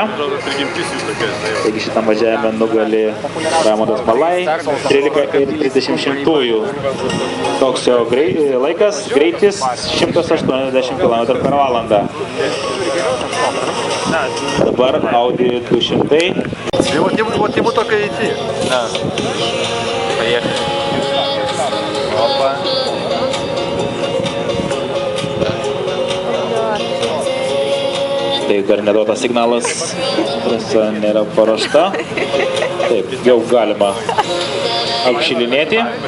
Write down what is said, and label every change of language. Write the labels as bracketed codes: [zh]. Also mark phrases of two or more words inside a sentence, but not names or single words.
[lt] Taigi šitam važiavime nugali Raimondas Malai 13,30. Toks jo laikas, greitis 180 km/h. Dabar Audi 200. [ru] Вот ему только идти. Да. Поехали. Опа. [lt] Tai dar neduotas signalas, trasa nėra paruošta. Taip, jau galima apšilinėti.